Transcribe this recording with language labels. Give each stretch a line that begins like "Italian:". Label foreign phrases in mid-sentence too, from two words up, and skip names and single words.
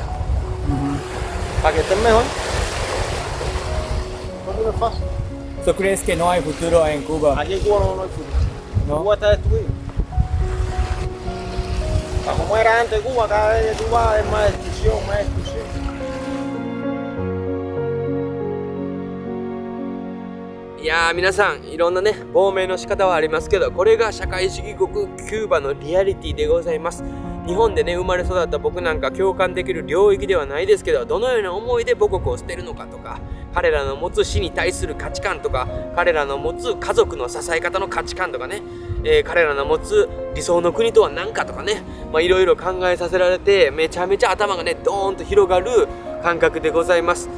Spanish: Para que estén mejor. No es fácil. ¿tú crees que no hay futuro en Cuba? Aquí en Cuba no hay futuro. ¿No? Cuba está destruido. Como era antes Cuba, cada vez que tú vas es más destrucción, más destrucción.
Japanese: いやー皆さんいろんなね亡命の仕方はありますけど、これが社会主義国キューバのリアリティでございます。日本でね生まれ育った僕なんか共感できる領域ではないですけど、どのような思いで母国を捨てるのかとか、彼らの持つ死に対する価値観とか、彼らの持つ家族の支え方の価値観とかね、彼らの持つ理想の国とは何かとかね、いろいろ考えさせられて、めちゃめちゃ頭がねドーンと広がる感覚でございます。